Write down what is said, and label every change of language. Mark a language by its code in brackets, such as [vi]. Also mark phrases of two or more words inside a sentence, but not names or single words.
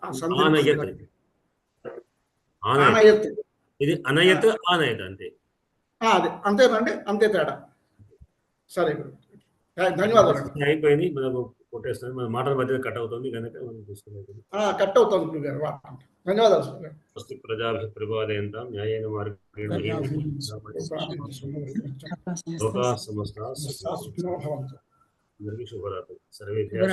[te] ఇది అనయత్, ఆనయత్ అంతే. అదే అంతేనండి, అంతే తేడా. సరే ధన్యవాదాలు. అయిపోయింది, మనకు కొట్టేస్తుంది, మన మాటల మధ్య కట్ అవుతుంది కనుక మనం చూసుకోలేదు. కట్ అవుతుంది గురుగారు, ధన్యవాదాలు సార్. [sa] స్వస్తి ప్రజాభ్యః పరిపాలయంతాం న్యాయేన మార్గేణ లోకాః సమస్తాః సుఖినో భవంతు. [te] అందరికీ శుభరాత్రి. సర్వే